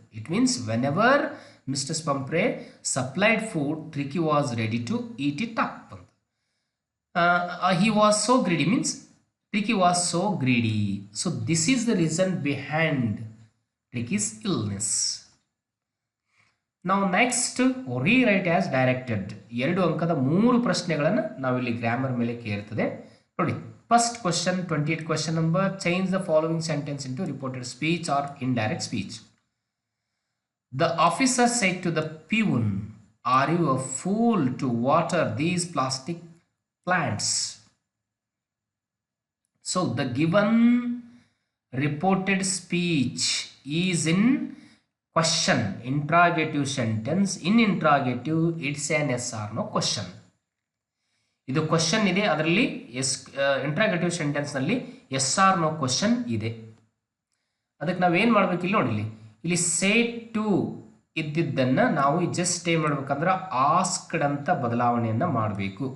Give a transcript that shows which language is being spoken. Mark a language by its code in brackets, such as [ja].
[en] It means whenever Mr. Pumphrey supplied food, Tricky was ready to eat it up. He was so greedy, means Tricky was so greedy. So this is the reason behind Tricky's illness. Now next, rewrite as directed. [kn] 2 ಅಂಕದ 3 ಪ್ರಶ್ನೆಗಳನ್ನು ನಾವಿಲ್ಲಿ grammar ಮೇಲೆ ಕೇಳ್ತದೆ ನೋಡಿ. [en] First question, 28th question number, change the following sentence into reported speech or indirect speech. The officer said to the peon, "Are you a fool to water these plastic plants?" So the given reported speech is in question, interrogative sentence. In interrogative, it's an yes or no question. [kn] ಇದು question ಇದೆ, ಅದರಲ್ಲಿ interrogative ಸೆಂಟೆನ್ಸ್ನಲ್ಲಿ S R no question ಇದೆ. ಅದಕ್ಕೆ ನಾವೇನು ಮಾಡಬೇಕು ಇಲ್ಲಿ ನೋಡಿ, ಇಲ್ಲಿ ಸೇಟ್ ಟು ಇದ್ದಿದ್ದನ್ನು ನಾವು ಜಸ್ಟ್ ಏನು ಮಾಡ್ಬೇಕಂದ್ರೆ ಆಸ್ಕ್ಡ್ ಅಂತ ಬದಲಾವಣೆಯನ್ನು ಮಾಡಬೇಕು.